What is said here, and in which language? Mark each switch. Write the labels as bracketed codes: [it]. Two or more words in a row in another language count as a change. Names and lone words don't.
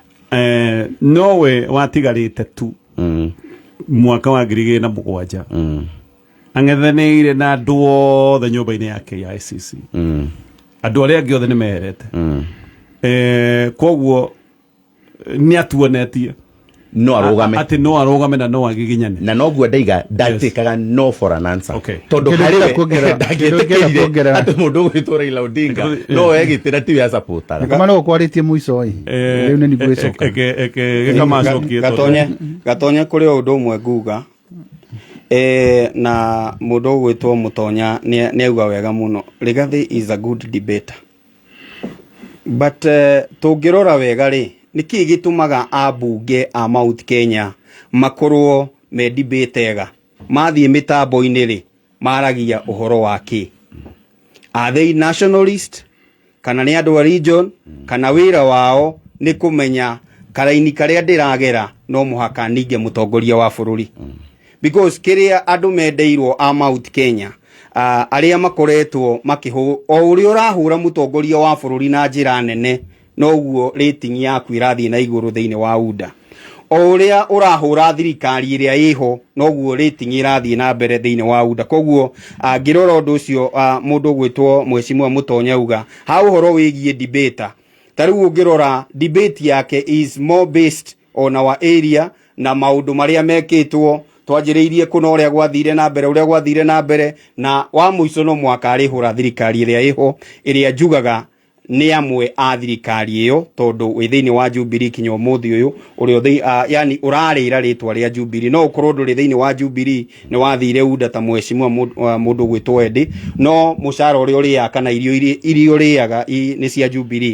[ki] Nowe watigarĩte tu mwaka wa 2007 ang'ethanĩire na andũ othe nyũmba-inĩ ya KICC, andũ arĩa angĩ othe nĩ meherete, koguo nĩ atuonetie no arũgame ati no arũgame na no agiginyane na noguo ndaiga ndatĩkaga [en] no for an answer, [ki] tondũ harĩwe ndangĩtĩkĩrire atĩ mũndũ ũgwĩtwo Raila Odinga no egĩtĩra tiwe supportara kama no kwarĩtie mũico rĩu nĩ nĩguo ĩcoka gĩkamacokie Gatonye kũrĩ ũndũ ũmwe nguga na mũndũ ũgwĩtwo Mũtonya nĩ auga wega mũno, [en] Rigathĩ is a good debater, but [ki] tũngĩrora wega rĩ niki gĩtũmaga ambunge a Mount Kenya makorwo me debatega mathiĩ mĩtambo-inĩ rĩ maragia ũhoro wa kĩ? [en] Are they nationalist [ki] kana nĩ andũ a region kana wĩra wao nĩ kũmenya karaini karĩa ndĩragera no mũhaka ninge mũtongoria wa bũrũri? Because kĩrĩa andũ mendeirwo a Mount Kenya arĩa makoretwo o ũrĩa ũrahũra mũtongoria wa bũrũri na njĩra nene noguo rating yaku irathiĩ na igũrũ thĩinĩ wa UDA, o ũrĩa ũrahũra thirikari ĩrĩa ĩho noguo rating irathiĩ na mbere thĩinĩ wa UDA. Koguo ngĩrora ũndũ ũcio mũndũ gwĩtwo mheshimiwa Mũtonya uga ha ũhoro wĩgiĩ debater, ta rĩu ũngĩrora debate yake [en] is more based on our area [ki] na maũndũ marĩa mekĩtwo twanjĩrĩirie kuna ũrĩa gwathire na mbere na wa mũico no mwaka arĩhũra thirikari ĩrĩa ĩho ĩrĩa njugaga nĩ amwe a thirikari ĩyo, tondũ wĩ thĩinĩ wa Jubilee kinya ũmũthĩ ũyũ ũrĩa yani ũrarĩra rĩtwa rĩa Jubilee, no ũkorwo ndũrĩ thĩinĩ wa Jubilee nĩ wathire UDA ta mheshimiwa mũndũ gwĩtwo Eddie, no mũcara ũrĩa ũrĩaga kana irio ũrĩaga nĩ cia Jubilee.